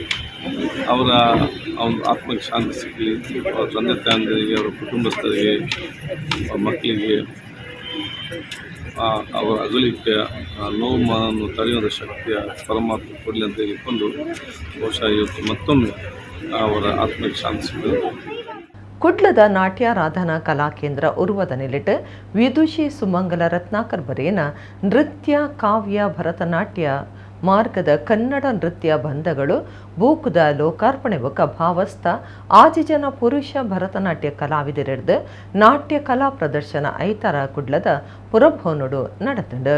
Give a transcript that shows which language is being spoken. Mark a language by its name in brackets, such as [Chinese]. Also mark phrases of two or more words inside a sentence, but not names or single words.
[Kannada] ಅವರ ಒಂದು ಆತ್ಮಕ್ಕೆ ಶಾಂತಿ ಸಿಗಲಿ, ಅವರ ತಂದೆ ತಾಯಂದಿರಿಗೆ, ಅವರ ಕುಟುಂಬಸ್ಥರಿಗೆ, ಅವರ ಮಕ್ಕಳಿಗೆ ಅವರ ಅಗಲಿಕೆಯ ನೋವನ್ನು ತಡೆಯುವ ಶಕ್ತಿಯ ಪರಮಾತ್ಮ ಕೊಡಲಿ ಅಂತ ಹೇಳಿಕೊಂಡು ಬಹುಶಃ ಇವತ್ತು ಮತ್ತೊಮ್ಮೆ ಅವರ ಆತ್ಮಕ್ಕೆ ಶಾಂತಿ ಸಿಗಲಿ. [Tulu] ಕುಡ್ಲದ ನಾಟ್ಯಾರಾಧನಾ ಕಲಾಕೇಂದ್ರ ಉರುವದ ನೆಲೆಟ್ ವಿದುಷಿ ಸುಮಂಗಲ ರತ್ನಾಕರ್ ಬರೇನ ನೃತ್ಯ ಕಾವ್ಯ ಭರತನಾಟ್ಯ ಮಾರ್ಗದ ಕನ್ನಡ ನೃತ್ಯ ಬಂಧಗಳು ಬೂಕುದ ಲೋಕಾರ್ಪಣೆ ಬೊಕ್ಕ ಭಾವಸ್ಥ ಆಜಿಜನ ಪುರುಷ ಭರತನಾಟ್ಯ ಕಲಾವಿದರೆಡ್ದು ನಾಟ್ಯ ಕಲಾ ಪ್ರದರ್ಶನ ಐತಾರ ಕುಡ್ಲದ ಪುರಭವನಡು ನಡೆತಂಡು.